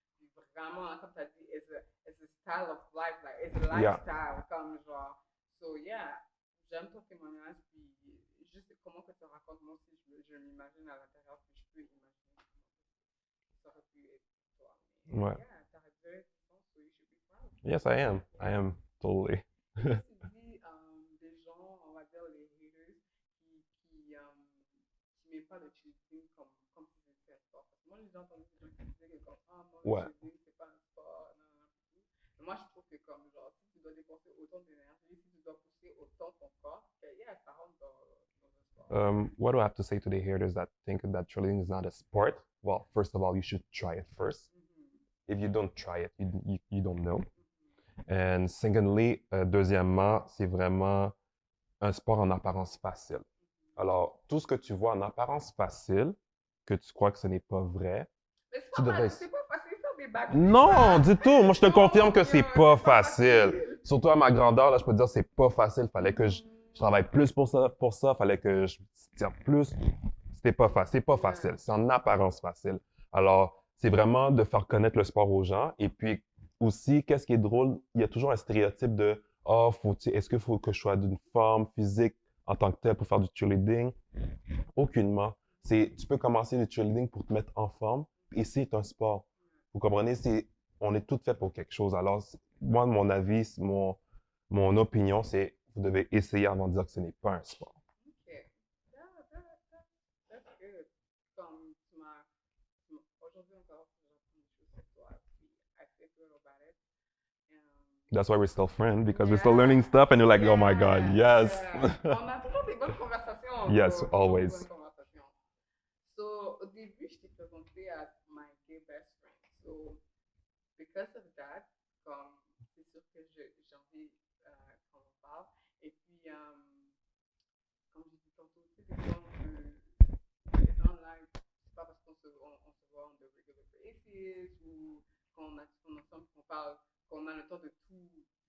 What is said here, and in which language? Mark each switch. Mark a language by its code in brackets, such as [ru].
[fr] Puis vraiment, comme tu as dit, [en] it's a style of life, like, it's a lifestyle, [fr] comme genre. So, yeah, j'aime ton témoignage. Puis juste comment que tu racontes, moi aussi, je m'imagine à l'intérieur, puis je peux imaginer comment ça aurait pu être pour toi. Mais, Ouais. [en] yeah, [fr] tu as [en] very so you should be proud. Yes, I am. I am totally. [fr] Qu'est-ce que tu dis des gens, on va dire les haters, qui n'aiment pas le cheating comme si c'était un sport? Parce que moi, j'ai déjà entendu des gens qui disaient que comme, ah non, Ouais. le cheating, c'est pas un sport, non, non, non. Mais moi, je trouve que comme, genre, si tu dois dépenser autant d'énergie, si tu dois pousser autant ton corps, que, yeah, ça rentre dans un sport. [en] What do I have to say to the haters that think that cheerleading is not a sport? Well, first of all, you should try it first. If you don't try it, you don't know. And secondly, [fr] deuxièmement, c'est vraiment un sport en apparence facile. Alors, tout ce que tu vois en apparence facile, que tu crois que ce n'est pas vrai, Mais tu devrais... c'est pas facile de faire des backflips. Non, du tout. Moi, je te Non, confirme que Dieu, c'est pas c'est pas facile. facile. Surtout à ma grandeur, là, je peux te dire, c'est pas facile. Fallait que je travaille plus pour ça. Fallait que je tire plus. C'était pas facile. C'est pas facile. C'est en apparence facile. Alors, c'est vraiment de faire connaître le sport aux gens. Et puis, aussi, qu'est-ce qui est drôle, il y a toujours un stéréotype de « Ah, est-ce qu'il faut que je sois d'une forme physique en tant que telle pour faire du cheerleading? » Aucunement. Tu peux commencer le cheerleading pour te mettre en forme. Et c'est un sport. Vous comprenez? On est tous faits pour quelque chose. Alors, moi, mon avis, mon opinion, c'est vous devez essayer avant de dire que ce n'est pas un sport. [en] Ok. That's good. [fr] Comme aujourd'hui encore, j'apprends des choses sur toi. Puis [en] I feel good about it. That's why we're still friends, because we're still learning stuff, and you're like, oh my God, yes. [fr] On a toujours des bonnes conversations. [en] Yes, always. [fr] Bonnes conversations. So, au début, je t'ai présenté à [en] my gay best friend. [fr] So, because of that, comme c'est sûr que j'ai envie qu'on en parle. Et puis, comme j'ai dit tantôt, tu sais, des fois, les online, c'est pas parce qu'on se voit [en] on the regular basis [fr] ou qu'on ensemble, qu'on a le temps de tout dire.